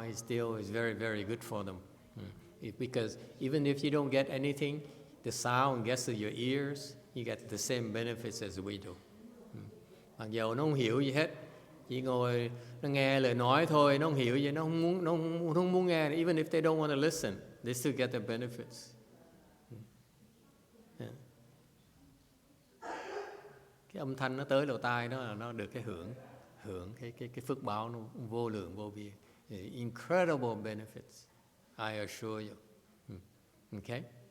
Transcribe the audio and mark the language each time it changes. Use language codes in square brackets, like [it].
[en] It still is very, very good for them. Because even if you don't get anything, the sound gets to your ears, you get the same benefits as we do. [vi] Mặc dù nó không hiểu gì hết, chỉ ngồi nó nghe lời nói thôi, nó không hiểu gì, nó không muốn nghe. [en] Even if they don't want to listen, they still get the benefits. [vi] Cái âm thanh nó tới lỗ tai đó là nó được cái hưởng cái phước báo nó vô lượng vô biên. [en] Incredible benefits, I assure you. Okay?